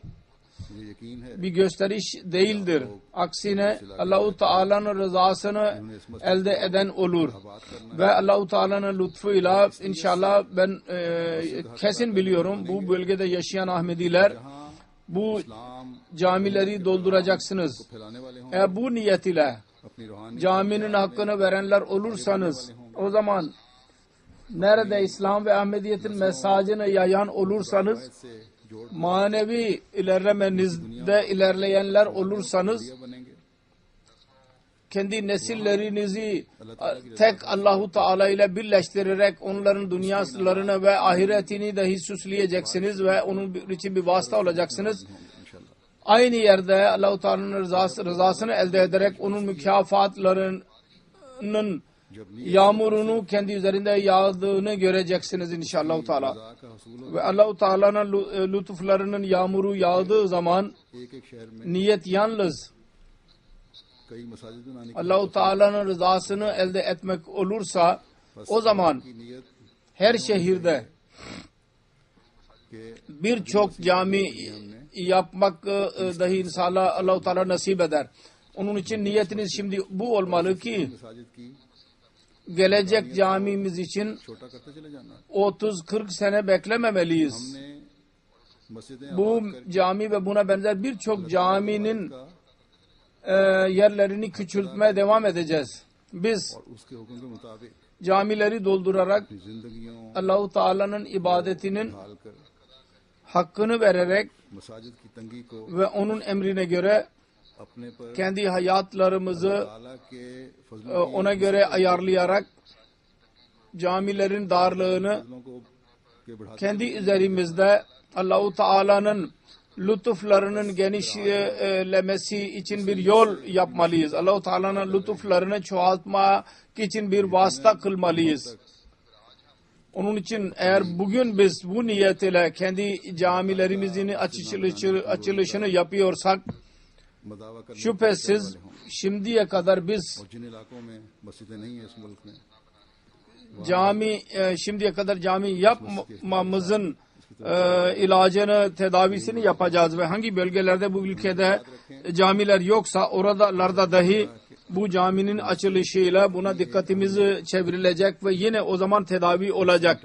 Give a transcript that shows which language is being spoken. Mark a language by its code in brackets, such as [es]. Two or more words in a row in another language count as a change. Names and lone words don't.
[ur] مجھے یقین ہے [tr] bir gösteriş değildir. Aksine Allah-u Teala'nın rızasını elde eden olur. [ur] بات کرنا [tr] Ve Allah-u Teala'nın lütfuyla inşallah ben kesin biliyorum bu bölgede yaşayan Ahmediler bu [ur] اسلام [tr] camileri dolduracaksınız. [ur] کو پھیلانے والے ہوں, [tr] Eğer bu niyet ile [ur] اپنی روحانی [tr] caminin hakkını verenler olursanız, o zaman nerede İslam ve Ahmediyetin mesajını yayan olursanız, [ur] سے جوڑ [tr] manevi ilerlemenizde ilerleyenler olursanız, [ur] بنیں گے. [tr] kendi nesillerinizi tek Allahu Teala ile birleştirerek onların dünyalarını ve ahiretini dahi süsleyeceksiniz ve onun için bir vasıta olacaksınız. Aynı yerde Allahu Teala'nın rızasını elde ederek onun mükafatlarının yağmurunu kendi üzerinde yağdığını göreceksiniz inşallah Teala. [ur] کا حصول [tr] Ve Allahu Teala'nın lütuflarının yağmuru yağdığı zaman [ur] ایک ایک شہر میں [tr] niyet yalnız [ur] کئی مساجد بنانے کی [tr] Allahu Teala'nın rızasını elde etmek olursa, o zaman [ur] نیت [tr] her şehirde [ur] کے [tr] birçok cami yapmak dahi inşallah Allah-u Teala nasip eder. Onun için niyetiniz şimdi bu olmalı ki [ur] مساجد کی [tr] gelecek camimiz için [ur] چھوٹا کرتے چلے جانا. [tr] 30-40 sene beklememeliyiz. [ur] ہم نے مسجدیں [tr] Bu cami ve buna benzer birçok caminin yerlerini küçültmeye devam edeceğiz. Biz [ur] اور اس کے حکم کے مطابق [tr] camileri doldurarak [ur] اپنی زندگیوں [tr] Allah-u Teala'nın ibadetinin [ur] حال کر [tr] hakkını vererek [ur] مساجد کی تنگی کو [tr] ve onun emrine göre [ur] اپنے پر [tr] kendi hayatlarımızı [ur] تعالیٰ کے فضلوں [tr] ona göre ayarlayarak camilerin darlığını [ur] کو کے بڑھاتے [tr] kendi üzerimizde Allah-u Teala'nın lütuflarının genişlemesi için bir yol yapmalıyız. Allah-u Teala'nın lütuflarını çoğaltmak için bir vasıta kılmalıyız. Onun için eğer bugün biz bu niyet ile kendi camilerimizin açılışını yapıyorsak, [ur] مداوا کرنے [tr] şüphesiz şimdiye kadar biz [ur] اور جن علاقوں میں مسجدیں نہیں ہے اس ملک میں [tr] şimdiye kadar cami yapmamızın ilacını, tedavisini yapacağız ve hangi bölgelerde bu ülkede camiler yoksa oralarda dahi bu caminin açılışıyla buna dikkatimizi çevrilecek ve yine o zaman tedavi olacak.